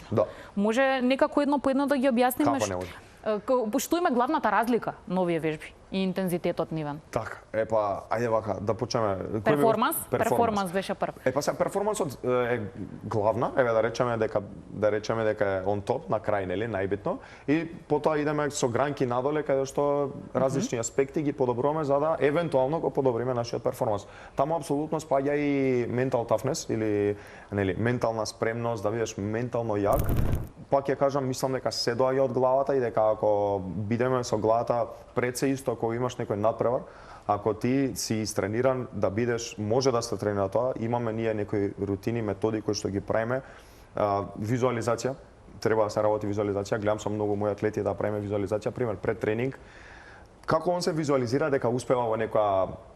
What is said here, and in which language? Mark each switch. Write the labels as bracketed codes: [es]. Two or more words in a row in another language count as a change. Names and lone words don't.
[mk] Може некако едно по едно да ги објасниме? Како не може? Што има главната разлика на овие вежби и интензитетот нивен? Така, ајде вака, да почнеме. Перформанс беше прв. Сега перформансот е главна, да речеме дека е [en] on top, [mk] на крај, нели, најбитно, и потоа идеме со гранки надоле, каде што различни аспекти ги подобруваме за да евентуално го подобриме нашиот перформанс. Таму апсолутно спаѓа и [en] mental toughness [mk] или нели ментална спремност, да бидеш ментално јак. Пак ќе кажам, мислам дека се доаѓа од главата и дека ако бидеме со главата пред се исто, ако имаш некој надпревар, ако ти си истрениран да бидеш, може да се тренира тоа, имаме ние некои рутини, методи кои што ги правиме, визуализација, треба да се работи визуализација, гледам со многу мои атлети да правиме визуализација, пример пред тренинг, како он се визуализира дека успева во некоја